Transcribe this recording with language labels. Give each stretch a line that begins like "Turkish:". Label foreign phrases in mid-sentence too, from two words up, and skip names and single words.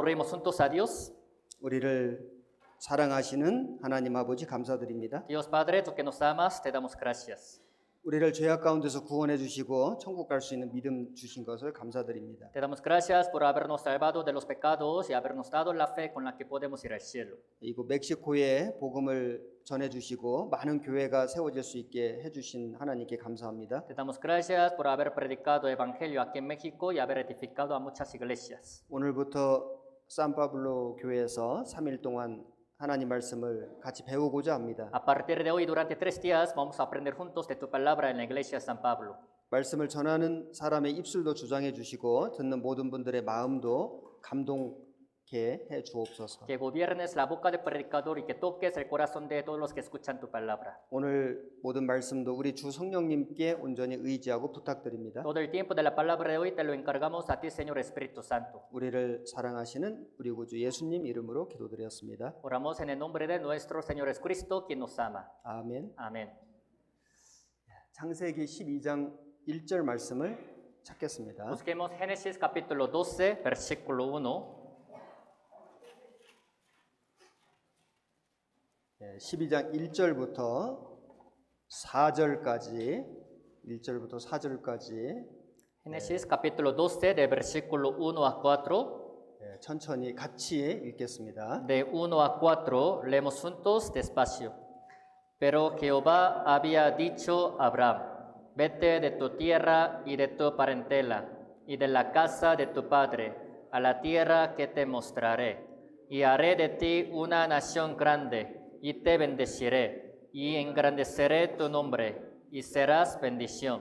Spanish: oremos juntos a Dios.
Korean: 우리를 사랑하시는 하나님 아버지 감사드립니다.
Spanish: Dios Padre, tú que nos amas, te damos gracias.
Korean: 우리를 죄악 가운데서 구원해 주시고 천국 갈 수 있는 믿음 주신 것을 감사드립니다.
Spanish: Te damos gracias por habernos salvado de los pecados y habernos dado la fe con la que podemos ir al cielo.
Korean: 이곳 멕시코에 복음을 전해 주시고 많은 교회가 세워질 수 있게 해 주신 하나님께 감사합니다.
Spanish: Te damos gracias por haber predicado el evangelio aquí en México y haber edificado a muchas iglesias.
Korean: 오늘부터 산파블로 교회에서 3일 동안 하나님 말씀을 같이 배우고자 합니다.
Spanish: A partir de hoy, durante 3 días, vamos a aprender juntos de tu palabra en la iglesia San Pablo.
Korean: 말씀을 전하는 사람의 입술도 주장해 주시고 듣는 모든 분들의 마음도 감동케 해 주옵소서.
Spanish: Que gobiernes la boca del predicador y que toques el corazón de todos los que escuchan tu palabra.
Korean: 오늘 모든 말씀도 우리 주 성령님께 온전히 의지하고 부탁드립니다.
Spanish: Todo el tiempo de la palabra de hoy te lo encargamos a ti, Señor Espíritu Santo.
Korean: 우리를 사랑하시는 우리 구주 예수님 이름으로 기도드렸습니다.
Spanish: Oramos en el nombre de nuestro Señor Jesucristo, quien nos ama.
Korean: 아멘.
Spanish: Amén.
Korean: 창세기 12장 1절 말씀을 찾겠습니다.
Spanish: Busquemos Génesis capítulo 12, versículo 1.
Korean: 12장 1절부터 4절까지 1절부터 4절까지
Spanish: Génesis capítulo 12, de versículo 1 a 4.
Korean: 천천히 같이 읽겠습니다.
Spanish: De 1 a 4, leemos juntos despacio. Pero Jehová había dicho a Abraham, vete de tu tierra y de tu parentela, y de la casa de tu padre, a la tierra que te mostraré, y haré de ti una nación grande, y te bendeciré, y engrandeceré tu nombre, y serás bendición.